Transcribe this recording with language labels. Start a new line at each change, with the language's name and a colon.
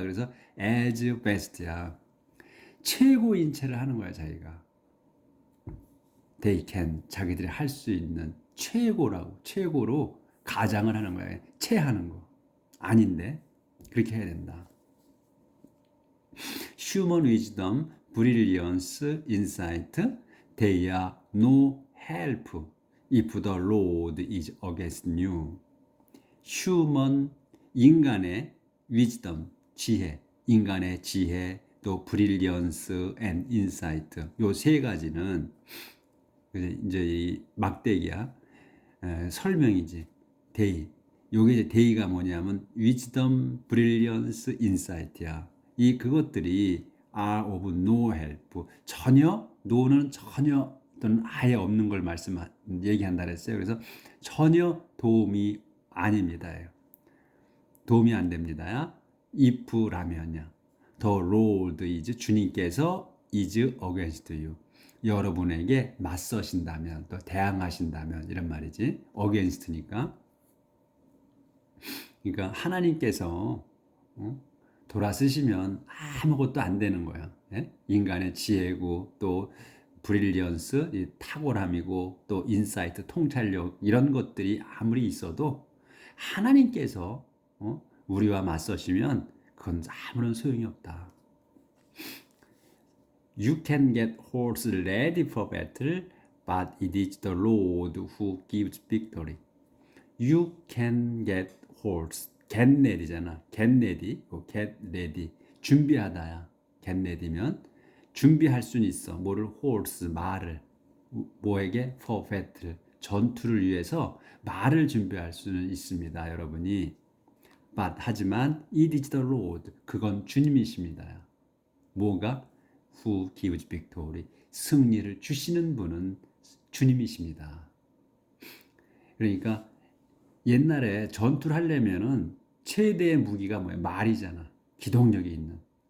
Korean: 그래서
English: as best
Korean: 야. 최고인 채를 하는 거야, 자기가.
English: They can,
Korean: 자기들이 할 수 있는 최고로 가장을 하는 거야. 채하는 거. 아닌데 그렇게 해야 된다.
English: Human wisdom, brilliance, insight, they are no help if the Lord is against you.
Korean: Human, 인간의 wisdom, 지혜, 인간의 지혜, 또
English: brilliance and insight,
Korean: 요 세 가지는 이제 이 막대기야. 설명이지. 데이. 요게 이제 데이가 뭐냐면 wisdom, brilliance, insight야. 그것들이
English: are of no help.
Korean: 전혀, no는 전혀 또는 아예 없는 걸 얘기한다 그랬어요. 그래서 전혀 도움이 아닙니다. 도움이 안 됩니다. if라면요.
English: The Lord is,
Korean: 주님께서
English: is against you.
Korean: 여러분에게 맞서신다면, 또 대항하신다면, 이런 말이지. against니까. 그러니까 하나님께서 돌아서시면 아무것도 안 되는 거야. 예? 인간의 지혜고, 또 브릴리언스, 이 탁월함이고, 또 인사이트, 통찰력, 이런 것들이 아무리 있어도 하나님께서 우리와 맞서시면 그건 아무런 소용이 없다.
English: You can get horse ready for battle, but it is the Lord who gives victory. You can get horse. get ready잖아. get ready, get ready.
Korean: 준비하다야. get ready면 준비할 수는 있어. 뭐를? horse, 말을. 뭐에게?
English: for battle.
Korean: 전투를 위해서 말을 준비할 수는 있습니다, 여러분이.
English: But
Korean: 하지만
English: it is the Lord.
Korean: 그건 주님이십니다. 뭐가?
English: Who gives victory.
Korean: 승리를 주시는 분은 주님이십니다. 그러니까 옛날에 전투를 하려면은 최대의 무기가 뭐예요? 말이잖아. 기동력이 있는.